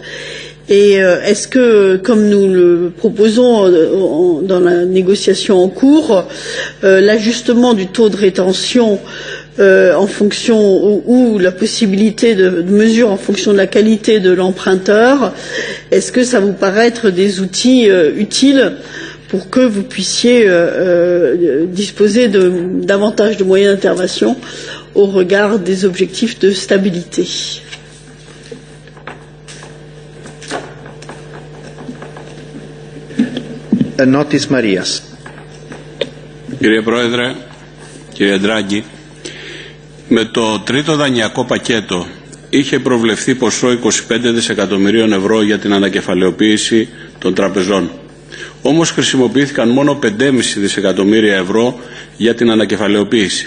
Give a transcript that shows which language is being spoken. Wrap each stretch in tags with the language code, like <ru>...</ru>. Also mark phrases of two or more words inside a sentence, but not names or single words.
<fr>Et est-ce que, comme nous le proposons dans la négociation en cours, l'ajustement du taux de rétention en fonction ou la possibilité de mesures en fonction de la qualité de l'emprunteur, est-ce que ça vous paraît être des outils utiles pour que vous puissiez disposer de davantage de moyens d'intervention au regard des objectifs de stabilité? Notis Marias.</fr> <el>Κύριε Πρόεδρε, κύριε Ντράγκη, με το τρίτο δανειακό πακέτο είχε προβλεφθεί ποσό 25 δισεκατομμυρίων ευρώ για την ανακεφαλαιοποίηση των τραπεζών. Όμως χρησιμοποιήθηκαν μόνο 5,5 δισεκατομμύρια ευρώ για την ανακεφαλαιοποίηση.</el>